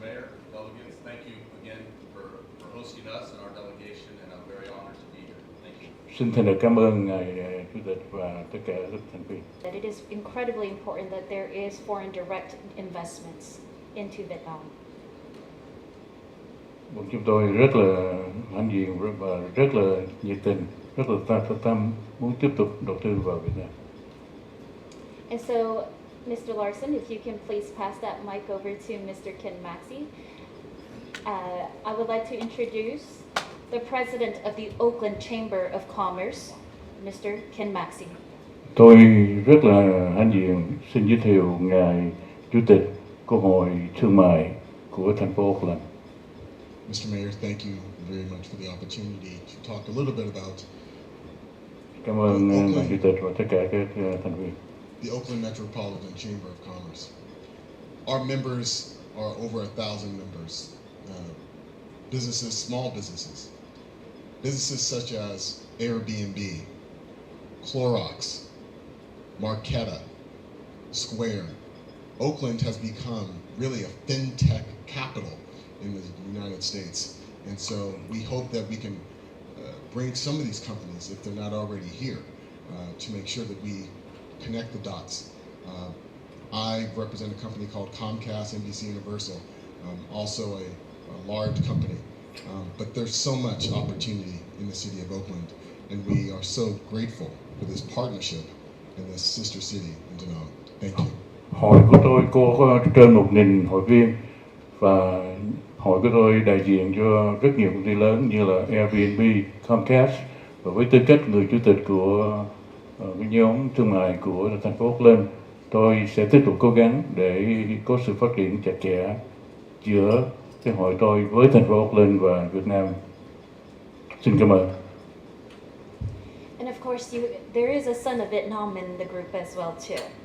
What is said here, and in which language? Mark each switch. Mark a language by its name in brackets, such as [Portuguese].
[English] Mayor, delegates, thank you again for hosting us and our delegation, and I'm very honored to be here. Thank you. [Vietnamese] Xin thành thật cảm ơn ngài Chủ tịch và tất cả các thành viên. [English] That it is incredibly important that there is foreign direct investments into Vietnam. [Vietnamese] Chúng tôi rất là hãnh diện và rất là nhiệt tình, rất là tâm muốn tiếp tục đầu tư vào Việt Nam. [English] And so, Mr. Larson, if you can please pass that mic over to Mr. Ken Maxey. I would like to introduce the President of the Oakland Chamber of Commerce, Mr. Ken Maxey. [Vietnamese] Tôi rất là hãnh diện xin giới thiệu ngài Chủ tịch của Hội Thương mại của thành phố Auckland. [English] Mr. Mayor, thank you very much for the opportunity to talk a little bit about [Vietnamese] Cảm ơn ngài Chủ tịch và tất cả các thành viên. [English] the Oakland Metropolitan Chamber of Commerce. Our members are over 1,000 members. Businesses, small businesses. Businesses such as Airbnb, Clorox, Marqeta, Square. Oakland has become really a fintech capital in the United States. And so we hope that we can bring some of these companies, if they're not already here, to make sure that we connect the dots. I represent a company called Comcast, NBC Universal, also a large company. But there's so much opportunity in the city of Oakland, and we are so grateful for this partnership in this sister city in Da Nang. Thank you. [Vietnamese] Hội của tôi có trên 1.000 hội viên, và hội của tôi đại diện cho rất nhiều công ty lớn như là Airbnb, Comcast, và với tư cách người chủ tịch của cái nhóm thương mại của thành phố Oakland, tôi sẽ tiếp tục cố gắng để có sự phát triển chặt chẽ giữa cái hội tôi với thành phố Oakland và Việt Nam. Xin cảm ơn. [English] And of course, there is a son of Vietnam in the group as well too.